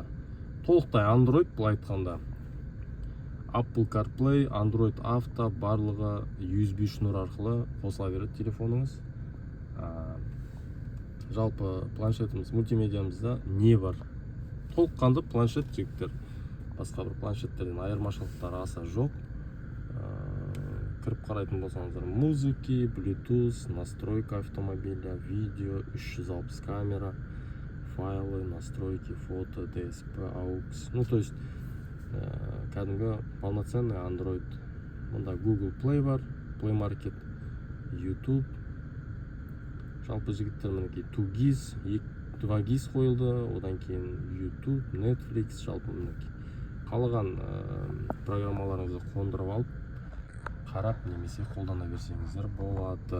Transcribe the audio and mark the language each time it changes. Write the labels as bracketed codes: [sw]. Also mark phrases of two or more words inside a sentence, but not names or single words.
[kk] толықтай Android, былай айтқанда Apple CarPlay, Android Auto барлығы USB шнур арқылы қосыла береді телефоныңыз. Жалпы планшетіміз, мультимедиамызда не бар? Толыққанды планшет жігіттер. Басқа бір планшеттерден айырмашылықтары аса жоқ. Кіріп қарайтын болсаңыздар, [ru] музыки, Bluetooth, настройка автомобиля, видео, 360 камера, файлы, настройки, фото, DSP, AUX. То есть, [kk] кәдімгі полноценный Android. Мұнда Google Play бар, Play Market, YouTube. Жалпы жігіттер мінекей 2 GIS қойылды, одан кейін YouTube, Netflix, жалпы мінекей. Қалаған программаларыңызды қондырып алып, қарап немесе қолдана берсеңіздер болады.